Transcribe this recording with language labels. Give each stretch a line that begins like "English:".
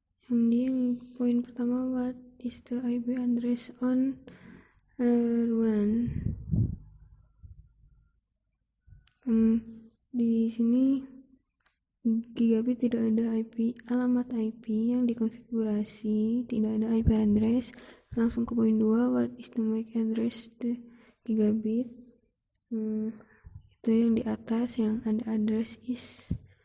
Indonesian: Yang poin pertama,
English: what is the IP address on R1.
Indonesian: Di sini gigabit tidak ada IP, alamat IP yang dikonfigurasi, tidak ada IP address. Langsung ke poin 2,
English: what is the MAC address the gigabit.
Indonesian: Itu yang di atas, yang ada address is.